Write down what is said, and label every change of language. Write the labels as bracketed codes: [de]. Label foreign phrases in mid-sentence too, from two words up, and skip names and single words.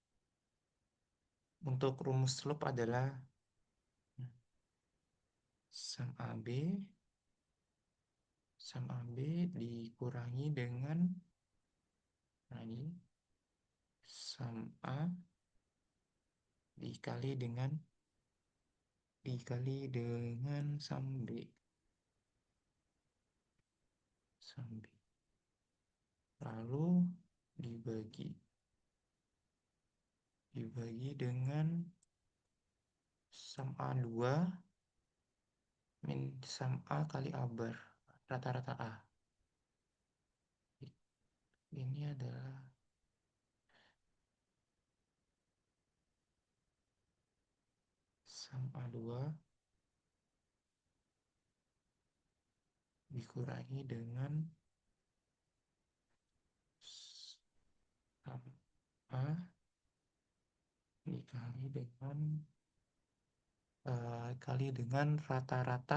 [id] Untuk rumus slope adalah sum AB, sum AB dikurangi dengan lagi sum A dikali dengan sum B, sum B. Lalu dibagi dibagi dengan sum A2 min sum A kali A bar, rata-rata A. Ini adalah sum A2 dikurangi dengan sum A kali dengan rata-rata.